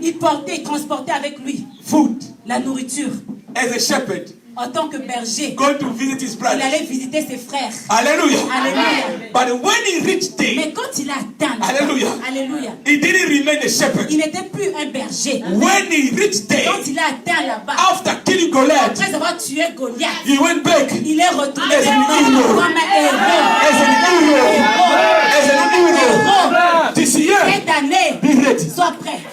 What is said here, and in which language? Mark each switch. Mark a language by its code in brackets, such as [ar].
[fr] il transportait avec lui [en] food [fr] la nourriture. [en] as a shepherd, [fr] En tant que berger, [en] going to visit his [fr] il [en] brothers. [fr] allait visiter ses frères. Hallelujah. Alléluia. [en] But when he reached there, [fr] Mais quand il a atteint, Alléluia. Alléluia, [en] he didn't remain a shepherd. [fr] il n'était plus un berger. [en] When he reached there, [fr] Quand il a atteint là-bas, [en] after killing Goliath, [fr] après avoir tué Goliath, [en] he went back [fr] il est retourné [en] As an [fr] maintenant [en] hero. [fr] comme un héros. [en] as an hero. As an hero. This year, [fr] Cette année, [en] be ready. [fr] sois prêt.